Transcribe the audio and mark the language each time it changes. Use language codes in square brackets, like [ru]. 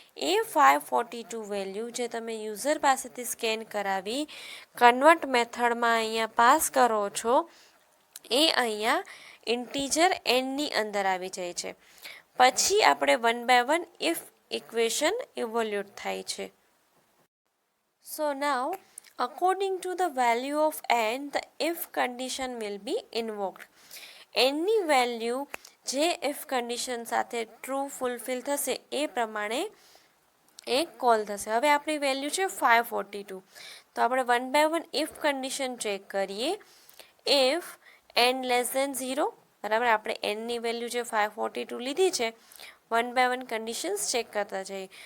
[gu] એ 542 value જે તમે user પાસેથી સ્કેન કરાવી કન્વર્ટ મેથડમાં અહીંયા પાસ કરો છો એ અહીંયા ઇન્ટીજર એનની અંદર આવી જાય છે. પછી આપણે 1 by 1 ઇફ ઇક્વેશન ઇવોલ્યુટ થાય છે. [en] So now, according to the value of n, the if condition will be invoked. [gu] n ની વેલ્યુ જે if condition સાથે ટ્રુ ફુલફિલ થશે એ પ્રમાણે એક કોલ થશે. હવે આપણી વેલ્યુ છે 542, તો આપણે 1 by 1 ઇફ કન્ડિશન ચેક કરીએ. ઇફ n લેસ દેન 0, બરાબર, આપણે એનની વેલ્યુ જે 542 લીધી છે 1 by 1 કન્ડિશન્સ ચેક કરતા જઈએ.